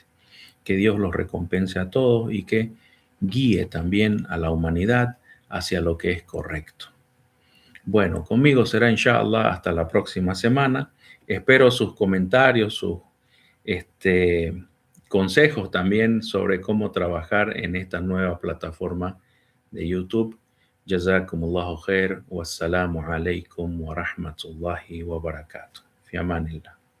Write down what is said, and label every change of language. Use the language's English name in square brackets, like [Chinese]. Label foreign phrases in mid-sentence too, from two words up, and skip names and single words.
[Spanish] Que Dios los recompense a todos y que guíe también a la humanidad hacia lo que es correcto. Bueno, conmigo será inshallah hasta la próxima semana. Espero sus comentarios, sus consejos también sobre cómo trabajar en esta nueva plataforma de YouTube. [Arabic] جزاكم الله خير. والسلام عليكم ورحمة الله وبركاته. في أمان الله.